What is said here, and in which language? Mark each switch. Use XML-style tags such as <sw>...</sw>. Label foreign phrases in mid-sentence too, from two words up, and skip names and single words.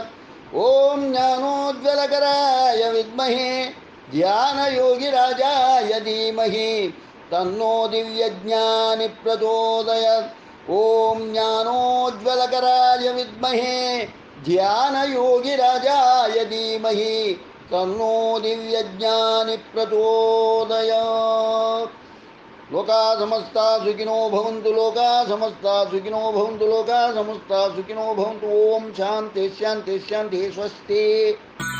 <sa>ఓం జ్ఞానోజ్వలకరాయ విద్మహే ధ్యానయోగిరాజాయ ధీమహి తన్నో దివ్యజ్ఞాని ప్రచోదయాత్. ఓం జ్ఞానోజ్వలకరాయ విద్మహే ధ్యానయోగిరాజాయ ధీమహి తన్నో దివ్యజ్ఞాని ప్రచోదయాత్. లోకా సమస్తా సుఖినో భవంతు. లోకా సమస్తా సుఖినో భవంతు. లోకా సమస్తా సుఖినో భవంతు. ఓం శాంతి శాంతి శాంతి. స్వస్తి.</sa>